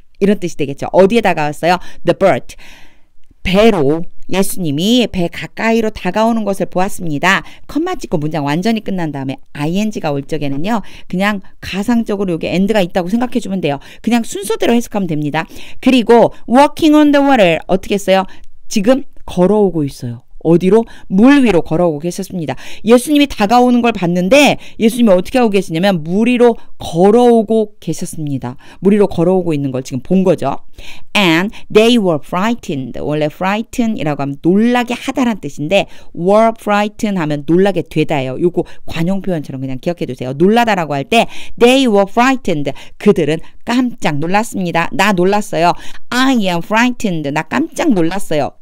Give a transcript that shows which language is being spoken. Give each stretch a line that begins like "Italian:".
Korean: 이런 뜻이 되겠죠. 어디에 다가왔어요?
English: The boat.
Korean: 배로 예수님이 배 가까이로 다가오는 것을 보았습니다. 컴마 찍고 문장 완전히 끝난 다음에 ing가 올 적에는요. 그냥 가상적으로 여기 end가 있다고 생각해 주면 돼요. 그냥 순서대로 해석하면 됩니다. 그리고
English: walking on the water
Korean: 어떻게 했어요? 지금 걸어오고 있어요. 어디로? 물 위로 걸어오고 계셨습니다. 예수님이 다가오는 걸 봤는데 예수님이 어떻게 하고 계시냐면 물 위로 걸어오고 계셨습니다. 물 위로 걸어오고 있는 걸 지금 본 거죠.
English: And they were frightened.
Korean: 원래 frighten이라고 하면 놀라게 하다란 뜻인데 were frightened 하면 놀라게 되다예요. 요거 관용 표현처럼 그냥 기억해 두세요. 놀라다라고 할 때
English: they were frightened.
Korean: 그들은 깜짝 놀랐습니다. 나 놀랐어요.
English: I am frightened.
Korean: 나 깜짝 놀랐어요.